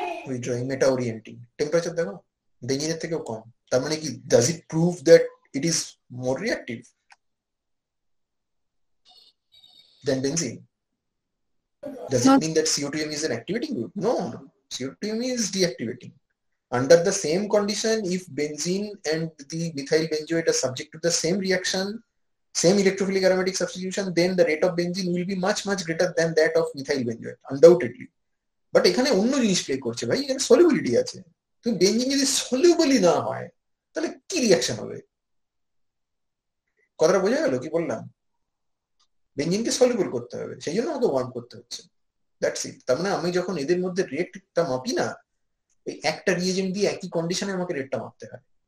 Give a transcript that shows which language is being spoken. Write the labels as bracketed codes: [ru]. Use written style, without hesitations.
[bn] Withdrawing, মেটা ওরিয়েন্টিং। Temperature দেখো বেনজিনের থেকেও কম, তার মানে কি [en] Does it prove that it is more reactive than benzene? Does it mean that CO2M is an activating group? No, CO2M is deactivating. Under the same condition, if benzene and the methyl benzoate are subject to the same reaction, same electrophilic aromatic substitution, then the rate of benzene will be much greater than that of methyl benzoate, undoubtedly. [bn] But এখানে অন্য জিনিস play করছে ভাই, এখানে solubility আছে। তুমি benzene যদি সলিউবলই না হয় তাহলে কি রিঅ্যাকশন হবে? কথাটা বোঝা গেল কি বললাম? বেনজিনকে সলিউবল করতে হবে, সেই জন্য আমাকে ওয়ার্ম করতে হচ্ছে, [en] That's it. [bn] তার মানে আমি যখন এদের মধ্যে রেটটা মাপি না, ওই একটা রিয়েজেন্ট দিয়ে একই কন্ডিশনে আমাকে রেটটা মাপতে হয়।